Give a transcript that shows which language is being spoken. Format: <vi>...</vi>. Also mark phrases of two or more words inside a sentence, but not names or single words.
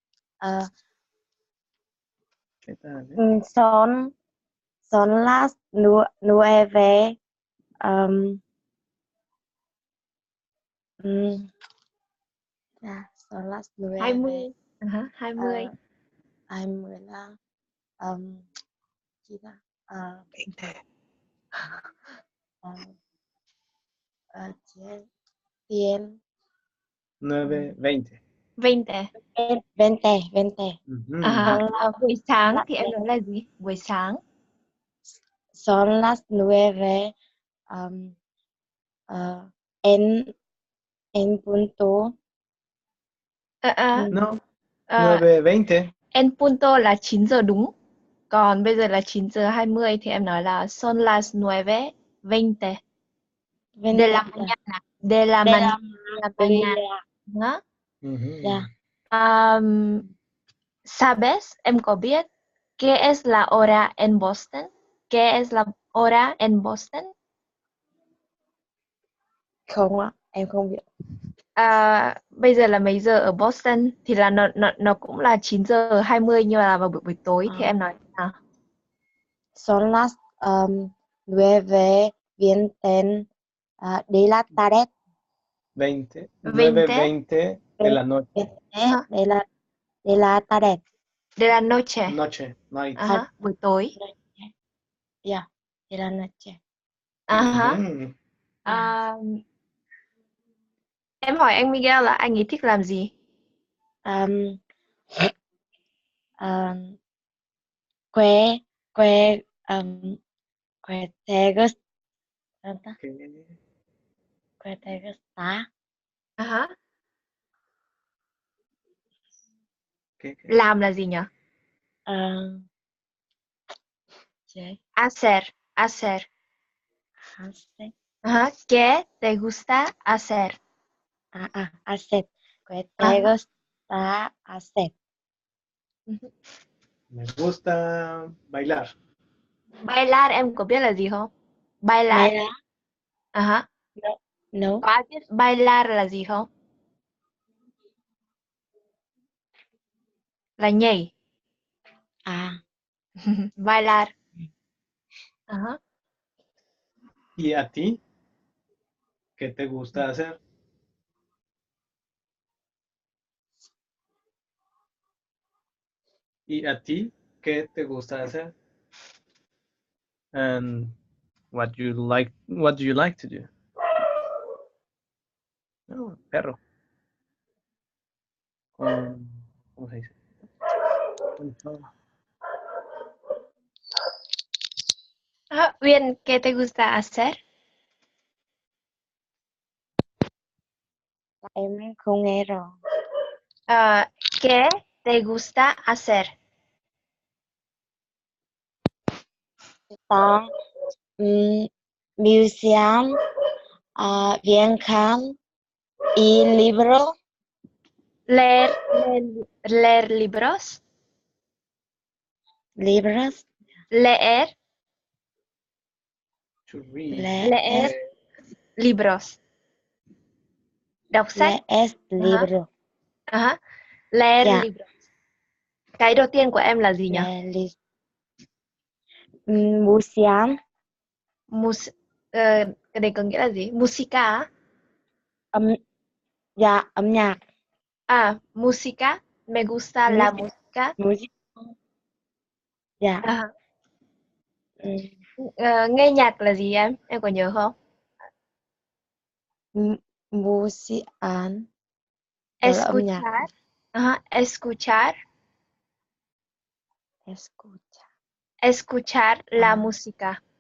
<es>¿Qué tal? Son las 9. Son las 9. 20. 20.</es> <vi>20 là chị ta</vi> <es>9:20. 20. 20.</es> <vi>Buổi sáng thì em nói là gì? Buổi sáng.</vi> <es>Son las 9 en punto. No, 9:20. En punto</es> <vi>là 9 giờ đúng. Còn bây giờ là 9 giờ 20 thì em nói là</vi> <es>son las 9:20. De la mañana. De la mañana. ¿Sabes?</es> <vi>Em có biết</vi> <es>¿qué es la hora en Boston? ¿Qué es la hora en Boston?</es> <vi>Không ạ, em không biết. Bây giờ là mấy giờ ở Boston thì là nó cũng là 9 giờ 20 nhưng mà là vào buổi tối thì em nói nào?</vi> <es>Son las 9:20 de la tarde. 20, 20 9:20 de la noche. De la tarde. de la noche. Noche, night.</es> <vi>Buổi tối.</vi> <en>Yeah,</en> <es>de la noche. Mhm.</es> <vi>À, em hỏi anh Miguel là anh ấy thích làm gì?</vi> <es>Um, um, que, que, que te gusta. Que te gusta.</es> <vi>Làm là gì nhỉ?</vi> <es>Hacer, hacer. ¿Qué te gusta hacer? Hacer. Que te gusta hacer. Me gusta bailar.</es> <vi>Bailar em có biết là gì không?</vi> <es>Bailar. No.</es> <vi>Có ai biết bailar là gì không? Là nhảy.</vi> <es>Bailar. ¿Y a ti? ¿Qué te gusta hacer? ¿Y a ti? ¿Qué te gusta hacer?</es> <en>And what do you like to do?</en> <es>No, perro. ¿Cómo se dice? Uyên, ¿qué te gusta hacer?</es> <vi>Em không nghe rồi.</vi> <es>¿Qué te gusta hacer? Ta museum, viajar y libro. Leer libros. Libros. Leer.</es> <en>To read.</en> <es>Leer libros.</es> <vi>Đọc sách.</vi> <es>Leer libro. Leer libros.</es> <vi>Cái đầu tiên của em là gì nhỉ?</vi> <en>Museum.</en> <vi>Cái này có nghĩa là gì? Musica á? Dạ, âm nhạc.</vi> <es>Música. Me gusta la música.</es> <vi>Dạ. Nghe nhạc là gì em? Em có nhớ không?</vi> <es>Música. Escuchar. Escuchar. Escuchar la música.</es>